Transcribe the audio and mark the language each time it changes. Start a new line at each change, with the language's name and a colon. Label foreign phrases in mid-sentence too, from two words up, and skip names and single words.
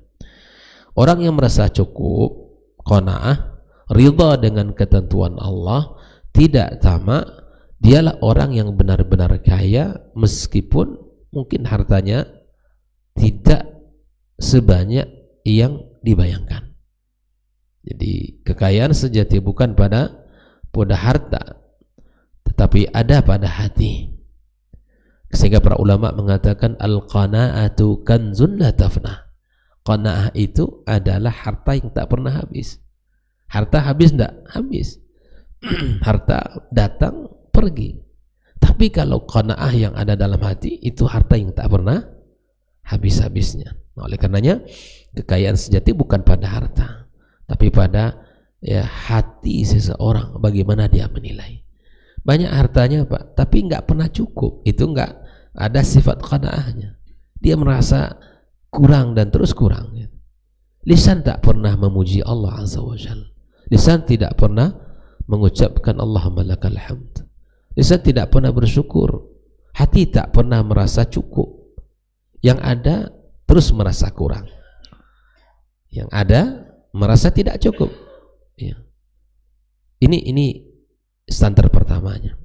Indonesian: Orang yang merasa cukup, qanaah, ridha dengan ketentuan Allah, tidak tamak, dialah orang yang benar-benar kaya meskipun mungkin hartanya tidak sebanyak yang dibayangkan. Jadi kekayaan sejati bukan pada harta, tetapi ada pada hati. Sehingga para ulama mengatakan
Arabic: القناعة كنز لا يفنى.
Indonesian: Qanaah itu adalah harta yang tak pernah habis. Harta habis enggak? Habis. Harta datang pergi. Tapi kalau qanaah yang ada dalam hati, itu harta yang tak pernah habis-habisnya. Nah, oleh karenanya kekayaan sejati bukan pada harta, tapi pada hati seseorang, bagaimana dia menilai. Banyak hartanya Pak, tapi nggak pernah cukup. Itu nggak ada sifat qanaahnya. Dia merasa kurang dan terus kurang. Lisan tak pernah memuji
Arabic: الله عز وجل.
Indonesian: Lisan tidak pernah mengucapkan
Arabic: اللهم لك الحمد.
Indonesian: Lisan tidak pernah bersyukur. Hati tak pernah merasa cukup. Yang ada terus merasa kurang. Yang ada merasa tidak cukup. Ya. Ini standar pertamanya.